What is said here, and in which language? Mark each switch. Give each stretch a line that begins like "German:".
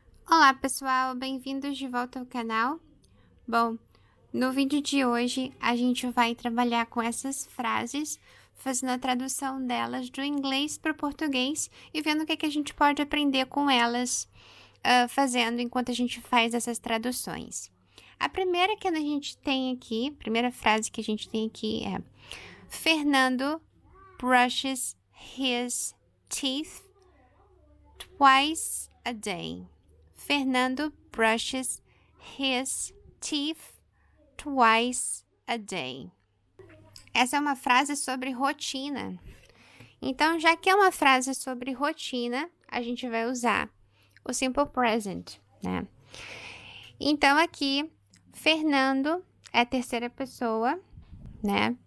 Portuguese: Olá pessoal, bem-vindos de volta ao canal. Bom, no vídeo de hoje a gente vai trabalhar com essas frases, fazendo a tradução delas do inglês para o português e vendo o que a gente pode aprender com elas fazendo enquanto a gente faz essas traduções. A primeira que a gente tem aqui, a primeira frase que a gente tem aqui é:
English: Fernando brushes his teeth twice a day. Fernando brushes his teeth twice a day.
Portuguese: Essa é uma frase sobre rotina. Então, já que é uma frase sobre rotina, a gente vai usar o simple present, né? Então, aqui, Fernando é a terceira pessoa, né?